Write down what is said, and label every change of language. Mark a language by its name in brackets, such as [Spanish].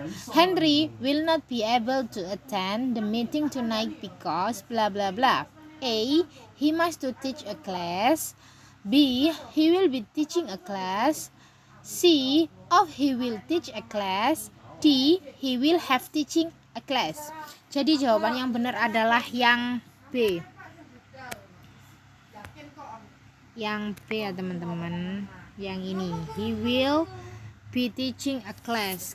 [English] Henry will not be able to attend the meeting tonight because bla bla bla. A, he must to teach a class. B, he will be teaching a class. C, he will teach a class. D, he will have teaching a class. [Indonesian] Jadi jawaban yang benar adalah yang B. Yang B ya teman-teman. Yang ini, [English] he will be teaching a class.